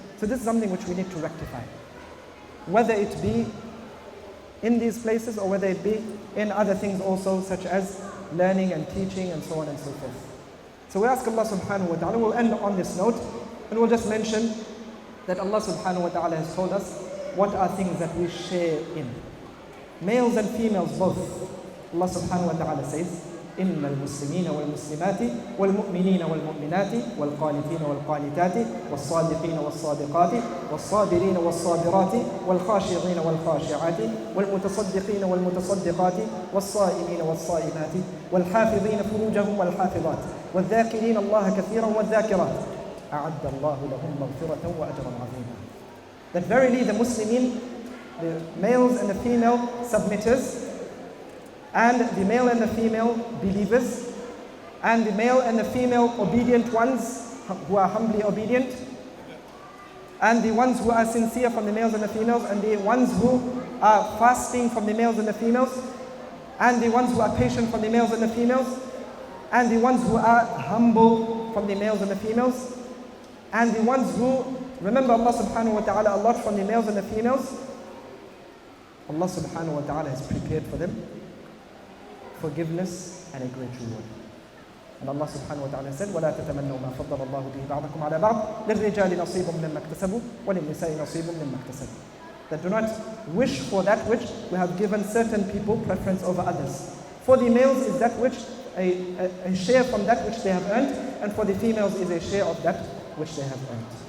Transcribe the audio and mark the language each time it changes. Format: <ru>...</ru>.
<en>So this is something which we need to rectify. Whether it be in these places or whether it be in other things also, such as learning and teaching and so on and so forth. So we ask Allah subhanahu wa ta'ala, we'll end on this note, and we'll just mention that Allah subhanahu wa ta'ala has told us what are things that we share in. Males and females both. Allah subhanahu wa ta'ala says,</en> <ar>إن المسلمين والمسلمات والمؤمنين والمؤمنات والقانتين والقانتات والصادقين والصادقات والصابرين والصابرات والخاشعين والخاشعات والمتصدقين والمتصدقات والصائمين والصائمات والحافظين فروجهم والحافظات والذاكرين الله كثيرا والذاكرات أعد الله لهم مغفرة وأجرا عظيما.</ar> <en>That verily the Muslimin, the males and the female submitters, and the male and the female believers, and the male and the female obedient ones who are humbly obedient, and the ones who are sincere from the males and the females, and the ones who are fasting from the males and the females, and the ones who are patient from the males and the females, and the ones who are humble from the males and the females, and the ones who remember Allah subhanahu wa ta'ala a lot from the males and the females. Allah subhanahu wa ta'ala has prepared for them forgiveness and a great reward. And Allah subhanahu wa ta'ala said,</en> <ar>وَلَا تَتَمَنَّوْا مَا فَضَّلَ اللَّهُ بِهِ بَعْضَكُمْ عَلَى بَعْضٍ لِلرِّجَالِ نَصِيبٌ مِّمَّا اكْتَسَبُوا وَلِلنِّسَاءِ نَصِيبٌ مِّمَّا اكْتَسَبُوا.</ar> <en>That do not wish for that which we have given certain people preference over others. For the males is that which a share from that which they have earned, and for the females is a share of that which they have earned.</en>